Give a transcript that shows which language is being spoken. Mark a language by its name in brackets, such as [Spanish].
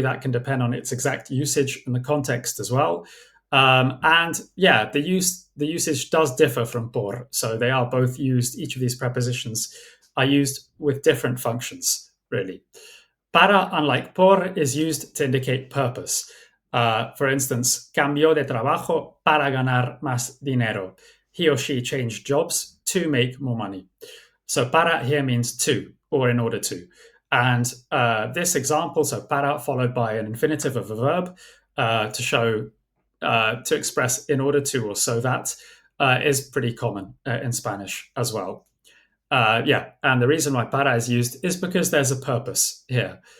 [English] That can depend on its exact usage and the context as well. And yeah, the usage does differ from por. So they are both used, each of these prepositions are used with different functions, really. Para, unlike por, is used to indicate purpose. For instance, [Spanish] cambió de trabajo para ganar más dinero. [English] He or she changed jobs to make more money. So para here means to, or in order to. And this example, so para followed by an infinitive of a verb to show, to express in order to or so that. is pretty common in Spanish as well. Yeah, and the reason why para is used is because there's a purpose here.